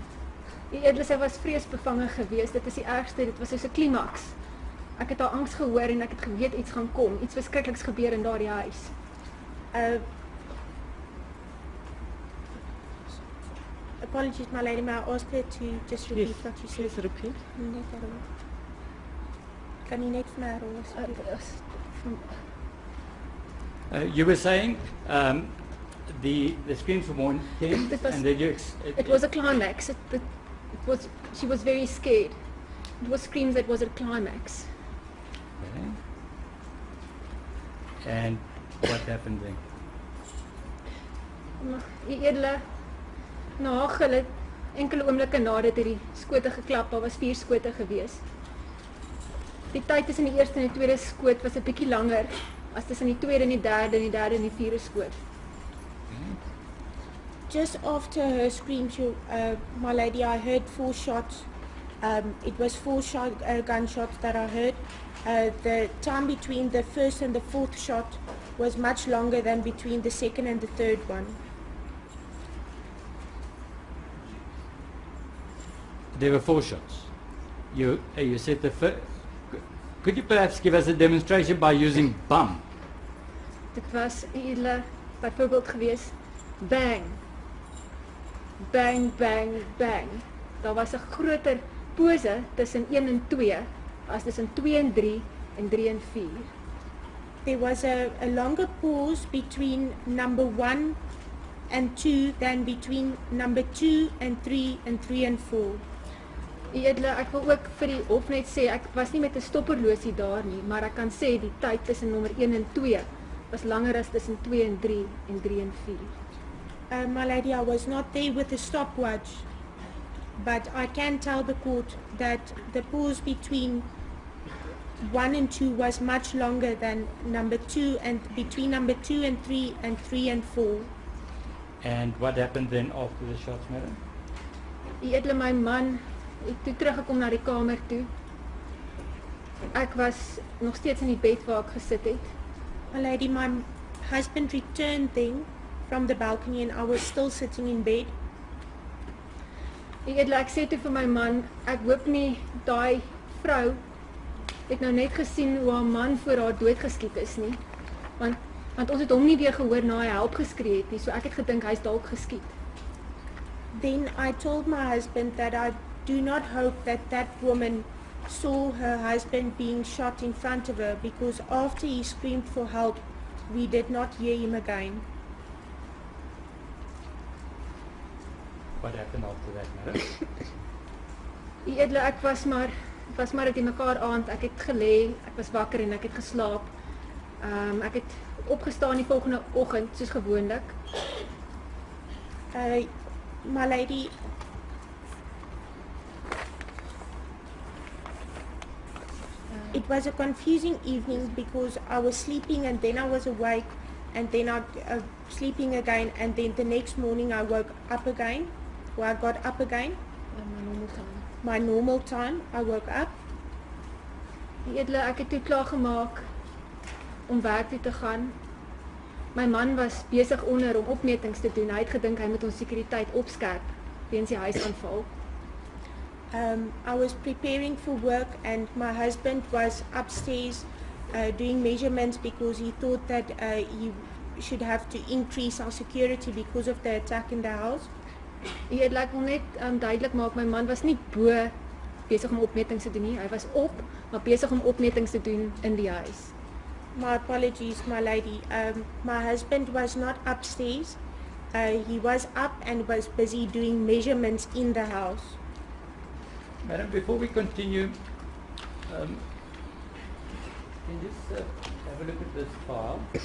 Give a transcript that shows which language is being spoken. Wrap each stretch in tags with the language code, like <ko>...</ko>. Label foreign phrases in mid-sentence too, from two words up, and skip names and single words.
<af>Die edele, sy was vreesbevange geweest. Dit is die ergste. Dit was soos 'n klimaks. Ek het haar angs gehoor en ek het geweet iets gaan kom. Iets verskrikliks gebeur in daardie huis.</af> <en>Apologies, my lady. May I ask her to just repeat what you said? Please repeat.</en> <af>Kan jy net vir my herhaal asseblief?</af> <en>You were saying the screams were more intense, It was- and then It was a climax. She was very scared. It was screams that was a climax. Okay. And what happened then?</en> <af>Maar die edele, na haar gille, enkele oomblikke na dit het die skote geklap. Daar was 4 skote gewees. Die tyd tussen die eerste en die tweede skoot was 'n bietjie langer as tussen die tweede en die derde en die derde en die vierde skoot.</af> <en>Just after her screams, my lady, I heard 4 shots. It was 4 gunshots that I heard. The time between the first and the fourth shot was much longer than between the second and the third one. There were 4 shots. You said the first. Could you perhaps give us a demonstration by using bum?</en> <af>Dit was edele byvoorbeeld gewees, bang, bang, bang, bang. Daar was 'n groter pose tussen 1 en 2 as tussen 2 en 3 en 3 en 4.</af> <en>There was a longer pause between number 1 and 2 than between number 2 and 3 and 3 and 4.</en> <af>Edele, ek wil ook vir die hof net sê, ek was nie met 'n stopperlosie daar nie, maar ek kan sê die tyd tussen nommer 1 en 2 was langer as tussen 2 en 3 en 3 en 4.</af> <en>My lady, I was not there with the stopwatch, but I can tell the court that the pause between 1 and 2 was much longer than number 2 and between number 2 and 3 and 3 and 4. And what happened then after the shots, madam?</en> <af>Edele, my man het toe teruggekom na die kamer toe. Ek was nog steeds in die bed waar ek gesit het.</af> <en>My lady, my husband returned then from the balcony and I was still sitting in bed.</en> <af>Edele, ek sê toe vir my man, ek hoop nie daai vrou het nou net gesien hoe haar man voor haar doodgeskiet is nie. Want ons het hom nie weer gehoor na hy help geskree het nie, so ek het gedink hy's dalk geskiet.</af> <en>Then I told my husband that I do not hope that that woman saw her husband being shot in front of her, because after he screamed for help, we did not hear him again. What happened after that, madam?</en> <af>Edele, ek was maar uit die mekaar aand, ek het gelê, ek was wakker en ek het geslaap. Ek het opgestaan die volgende oggend soos gewoonlik.</af> <en>My lady, it was a confusing evening because I was sleeping and then I was awake and then I sleeping again and then the next morning I woke up again, or I got up again. My normal time. my normal time. I woke up.</en> <af>Die edele, ek het toe klaargemaak om werk toe te gaan. My man was besig onder om opmetings te doen. Hy het gedink hy moet ons sekuriteit opskerp weens die huisaanval.</af> <en>I was preparing for work and my husband was upstairs doing measurements because he thought that he should have to increase our security because of the attack in the house.</en> <af>Die edele, ek wil net duidelik maak, my man was nie bo besig om opmetings te doen nie. Hy was op, maar besig om opmetings te doen in die huis.</af> <en>My apologies, my lady. My husband was not upstairs. He was up and was busy doing measurements in the house. Madam, before we continue, can you just have a look at this file?</en>